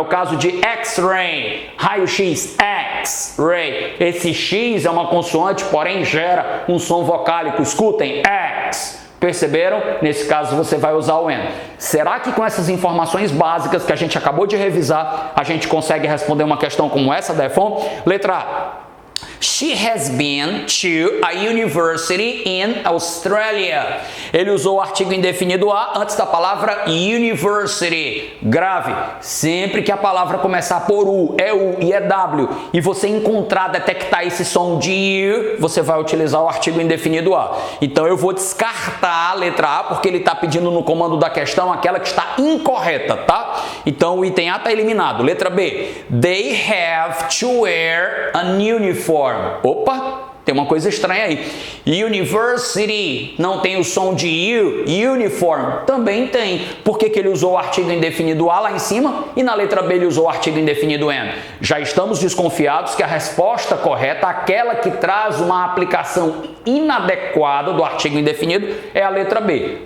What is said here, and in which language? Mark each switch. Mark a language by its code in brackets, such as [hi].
[pt] É o caso de X-ray, raio-x, X-ray. Esse X é uma consoante, porém gera um som vocálico. Escutem, X. Perceberam? Nesse caso você vai usar o N. Será que com essas informações básicas que a gente acabou de revisar, a gente consegue responder uma questão como essa da EFON? Letra A. [en] She has been to a university in Australia. [pt] Ele usou o artigo indefinido a antes da palavra university. Grave, sempre que a palavra começar por U e é W, e você encontrar, detectar esse som de I, você vai utilizar o artigo indefinido a. Então eu vou descartar a letra A, porque ele está pedindo no comando da questão aquela que está incorreta, tá? Então o item A está eliminado. Letra B. [en] They have to wear an uniform. [pt] Opa, tem uma coisa estranha aí. University não tem o som de U. Uniform também tem. Por que ele usou o artigo indefinido a lá em cima e na letra B ele usou o artigo indefinido and? Já estamos desconfiados que a resposta correta, aquela que traz uma aplicação inadequada do artigo indefinido, é a letra B.